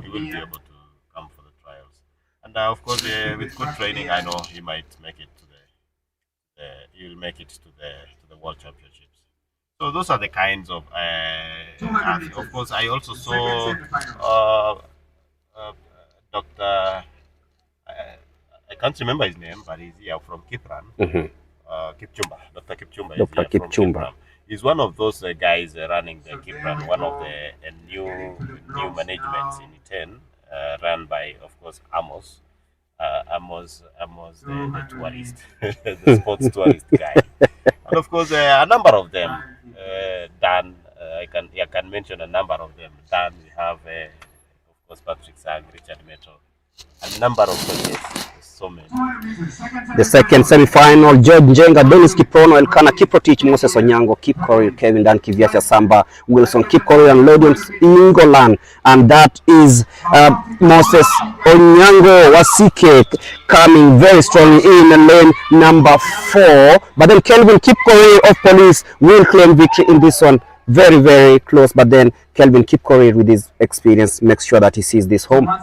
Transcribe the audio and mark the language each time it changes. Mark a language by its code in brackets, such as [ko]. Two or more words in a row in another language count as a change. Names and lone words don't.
[en] He will be able to come for the trials. And of course, with good training, I know he might make it to he will make it to the World Championships. So those are the kinds of. Of course, I also saw Dr. I can't remember his name, but he's here from Kipran. Kipchumba. Dr. Kipchumba. Dr. Kipchumba. He's one of those guys running the Kipran, one of the new managements in E10, run by, of course, Amos. Amos, the tourist, the sports tourist guy, and of course a number of them. Dan, I can mention a number of them. Dan, we have of course Patrick Sang, Richard Meto, a number of them. Yes, so many. The second semi-final: George Njenga, Dennis Kiprono, Elkana Kiprotich, Moses Onyango, Kip Korir, Kevin Dan Kiviasia Samba, Wilson Kip Korir, and Lodians Ingolan. And that is Moses Onyango Wasike coming very strongly in lane number 4. But then Kelvin Kip Korir of Police will claim victory in this one. Very, very close. But then Kelvin Kip Korir, with his experience, makes sure that he sees this home.